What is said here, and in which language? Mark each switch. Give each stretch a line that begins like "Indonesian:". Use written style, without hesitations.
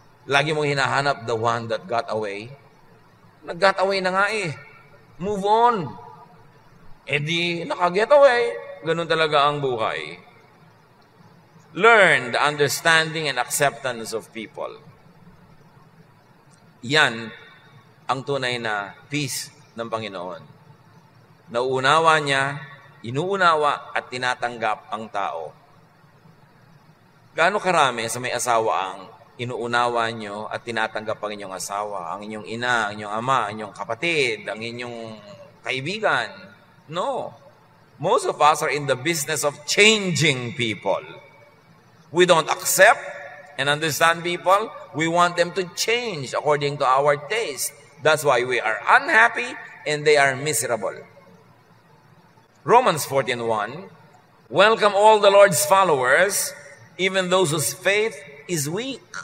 Filipino: Lagi mong hinahanap
English: the one that got away?
Filipino: Nag-got away na nga
English: Move on.
Filipino: Di naka-get away. Ganun talaga ang buhay.
English: Learn the understanding and acceptance of people.
Filipino: Yan ang tunay na peace ng Panginoon. Nauunawa niya, inuunawa at tinatanggap ang tao. Gaano karami sa may asawa ang inuunawa nyo at tinatanggap ang inyong asawa, ang inyong ina, ang inyong ama, ang inyong kapatid, ang inyong kaibigan?
English: No. Most of us are in the business of changing people. We don't accept and understand people. We want them to change according to our taste. That's why we are unhappy and they are miserable. Romans 14:1, welcome all the Lord's followers, even those whose faith is weak.